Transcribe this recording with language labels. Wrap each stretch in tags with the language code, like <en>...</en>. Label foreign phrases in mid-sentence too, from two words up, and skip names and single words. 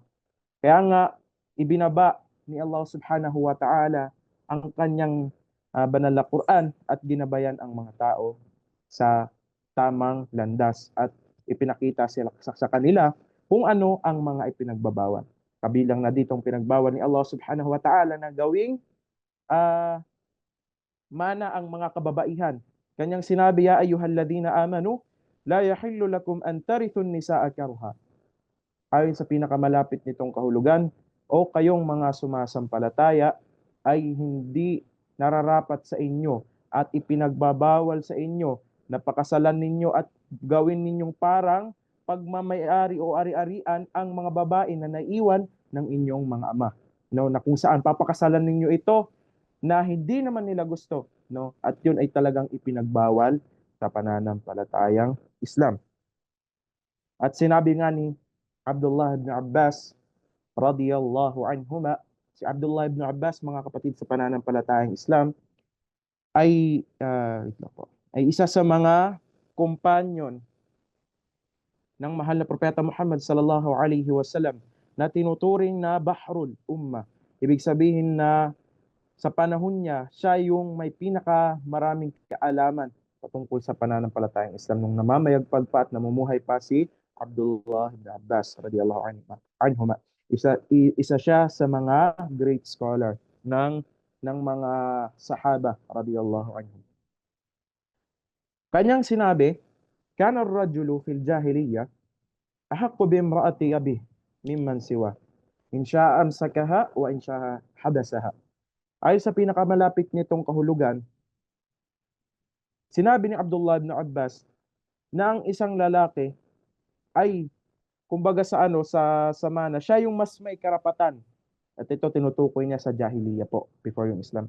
<tl>Kaya nga ibinaba ni Allah</tl> <ar>سبحانه وتعالى</ar> <tl>ang kanyang banal na Quran at ginabayan ang mga tao sa tamang landas at ipinakita sila sa kanila kung ano ang mga ipinagbabawal. Kabilang na ditong pinagbawal ni Allah</tl> <ar>سبحانه وتعالى</ar> <tl>na gawing uh, mana ang mga kababaihan. Kanyang sinabi,</tl> <ar>يا أيها الذين آمنوا لا يحل لكم أن ترثوا النساء كرها.</ar> <tl>Ayon sa pinakamalapit nitong kahulugan, o kayong mga sumasampalataya ay hindi nararapat sa inyo at ipinagbabawal sa inyo na pakasalan ninyo at gawin ninyong parang pagmamayari o ari-arian ang mga babae na naiwan ng inyong mga ama. No, na kung saan papakasalan ninyo ito na hindi naman nila gusto, no? At yun ay talagang ipinagbawal sa pananampalatayang Islam. At sinabi nga ni Abdullah ibn Abbas</tl> <ar>رضي الله عنهما,</ar> <tl>si Abdullah ibn Abbas, mga kapatid sa pananampalatayang Islam, ay isa sa mga kumpanyon ng mahal na propeta Muhammad</tl> <ar>صلى الله عليه وسلم</ar> <tl>na tinuturing na</tl> <ar>بحر الأمة.</ar> <tl>Ibig sabihin na sa panahon niya, siya yung may pinaka maraming kaalaman patungkol sa pananampalatayang Islam nung namamayagpag pa at namumuhay pa si Abdullah ibn Abbas</tl> <ar>رضي الله عنه.</ar> <tl>Isa siya sa mga</tl> <en>great scholar</en> <tl>ng mga sahaba</tl> <ar>رضي الله عنهم.</ar> <tl>Kanyang sinabi,</tl> <ar>كان الرجل في الجاهلية أحق بامرأة أبيه ممن سوى. إن شاء أمسكها وإن شاء حبسها.</ar> <tl>Ayon sa pinakamalapit nitong kahulugan, sinabi ni Abdullah ibn Abbas na ang isang lalaki ay kumbaga sa mana, siya yung mas may karapatan. At ito tinutukoy niya sa Jahiliya po, before yung Islam.</tl>